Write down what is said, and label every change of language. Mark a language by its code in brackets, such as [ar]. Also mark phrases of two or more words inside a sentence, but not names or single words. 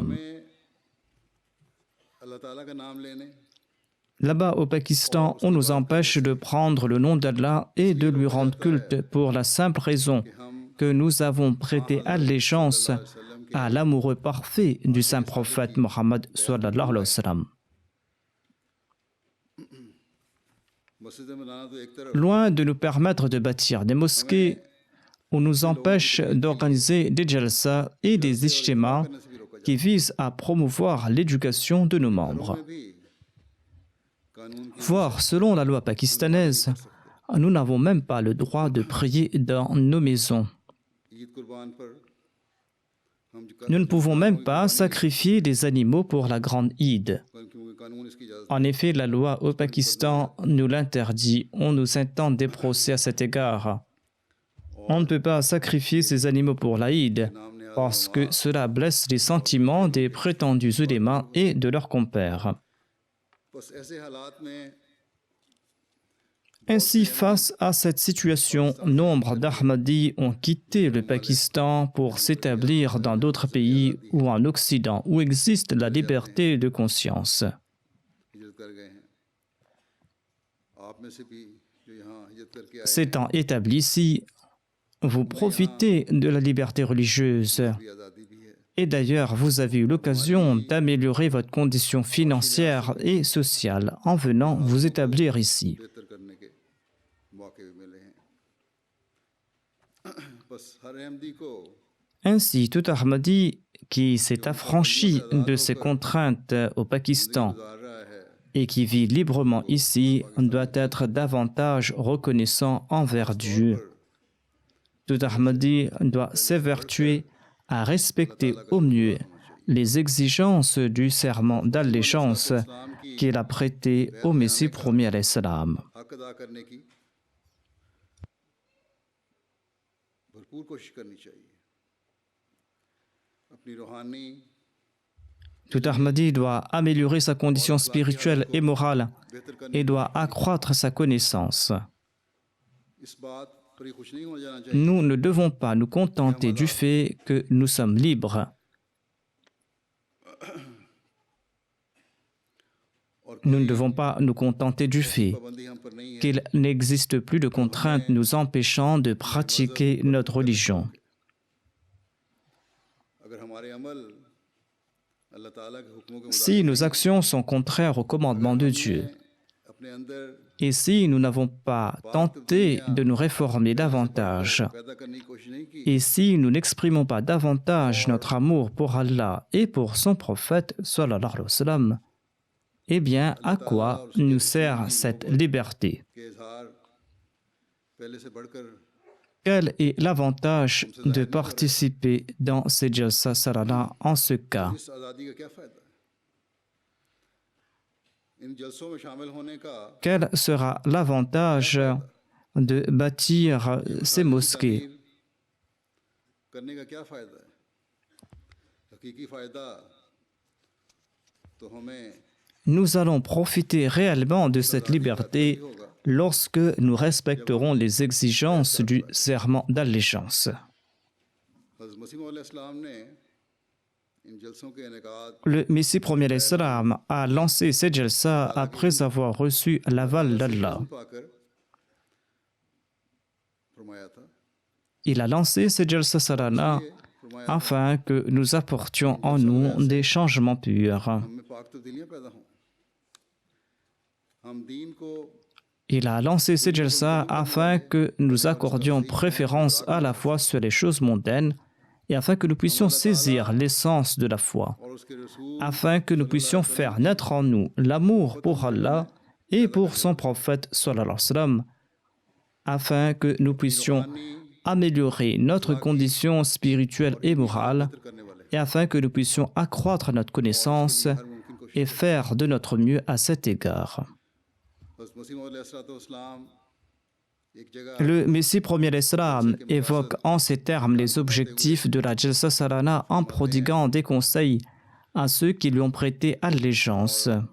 [ur] ہمیں اللہ تعالیٰ کا نام لینے [fr] Là-bas au Pakistan, on nous empêche de prendre le nom d'Allah et de lui rendre culte pour la simple raison que nous avons prêté allégeance à l'amoureux parfait du saint prophète Mohammed [ar] صلی اللہ علیہ وسلم. [ur] مسجد میں بنانا تو ایک طرف [fr] Loin de nous permettre de bâtir des mosquées, on nous empêche d'organiser des jalsa et des ijtimas [ur] کرنے سے بھی روکا [fr] qui visent à promouvoir l'éducation de nos membres. [ur] جاتا ہے بھی قانون کی [fr] Voire, selon la loi pakistanaise, nous n'avons même pas le droit de prier dans nos maisons. [ur] عید قربان پر ہم جو [fr] Nous ne pouvons même pas sacrifier des animaux pour la grande Eid. [ur] کیونکہ قانون اسکی اجازت [fr] En effet, la loi au Pakistan nous l'interdit. On nous intente des procès à cet égard. On ne peut pas sacrifier ces animaux pour la Eid parce que cela blesse les sentiments des prétendus ulémas et de leurs compères. [ur] بس ایسے حالات میں [fr] Ainsi, face à cette situation, nombre d'Ahmadis ont quitté le Pakistan pour s'établir dans d'autres pays ou en Occident où existe la liberté de conscience. [ur] ہجرت کر گئے ہیں آپ میں سے بھی جو یہاں ہجرت کرکے آئے [fr] S'étant établis ici, vous profitez de la liberté religieuse. [ur] ہیں، آزادی بھی ہے [fr] Et d'ailleurs, vous avez eu l'occasion d'améliorer votre condition financière et sociale en venant vous établir ici. [ur] بہتر کرنے کے موقعے بھی ملے ہیں بس ہر احمدی کو [fr] Ainsi, tout Ahmadi qui s'est affranchi de ses contraintes au Pakistan [ur] گزار رہا ہے [fr] et qui vit librement ici doit être davantage reconnaissant envers Dieu. Tout Ahmadi doit s'évertuer à respecter au mieux les exigences du serment d'allégeance qu'il a prêté au Messie promis [ar] علیہ السلام. [ur] حق ادا کرنے کی بھرپور کوشش کرنی چاہیے اپنی روحانی [fr] Tout Ahmadi doit améliorer sa condition spirituelle et morale [ur] بہتر کرنے [fr] et doit accroître sa connaissance. [ur] اس بات پر ہی خوش نہیں ہو جانا چاہیے [fr] Nous ne devons pas nous contenter du fait que nous sommes libres. Nous ne devons pas nous contenter du fait [ur] پابندی ہم پر نہیں ہے [fr] qu'il n'existe plus de contraintes nous empêchant de pratiquer notre religion. [ur] اگر ہمارے عمل اللہ تعالیٰ کے حکموں کے [fr] Si nos actions sont contraires au commandement de Dieu, [ur] مطابق اپنے اندر [fr] et si nous n'avons pas tenté de nous réformer davantage, [ur] پیدا کرنے کی کوشش نہیں کی [fr] et si nous n'exprimons pas davantage notre amour pour Allah et pour son prophète, [ar] صلی اللہ علیہ وسلم, [fr] eh bien, à quoi nous sert cette liberté? [ur] کے اظہار پہلے سے بڑھکر [fr] Quel est l'avantage de participer dans ces [ur] جلسہ سرانہ [fr] en ce cas? [ur] اس آزادی کا کیا فائدہ ان جلسوں میں شامل ہونے کا [fr] Quel sera l'avantage de bâtir ces mosquées? [ur] کرنے کا کیا فائدہ ہے حقیقی فائدہ تو ہمیں [fr] Nous allons profiter réellement de cette liberté lorsque nous respecterons les exigences du serment d'allégeance. [ur] حضرت مسیح مولا اسلام نے ان جلسوں کے انعقاد [fr] Le Messie premier [ar] علیہ السلام [fr] a lancé ces jalsa après avoir reçu l'aval d'Allah. [ur] پاکر فرمایا تھا [fr] Il a lancé ces [ur] جلسہ سرانہ [fr] afin que nous apportions en nous des changements purs. [ur] ہم میں پاک تبدیلیاں پیدا ہوں ہم دین کو [fr] Il a lancé ces jalsa afin que nous accordions préférence à la foi sur les choses mondaines et afin que nous puissions saisir l'essence de la foi, [ur] اور اسکے رسول [fr] afin que nous puissions faire naître en nous l'amour pour Allah et pour son prophète [ar] صلی اللہ علیہ وسلم, [fr] afin que nous puissions améliorer notre condition spirituelle et morale [ur] کرنے والے [fr] et afin que nous puissions accroître notre connaissance et faire de notre mieux à cet égard. Le Messie premier l'Islam évoque en ces termes les objectifs de la Jalsa Salana en prodiguant des conseils à ceux qui lui ont prêté allégeance.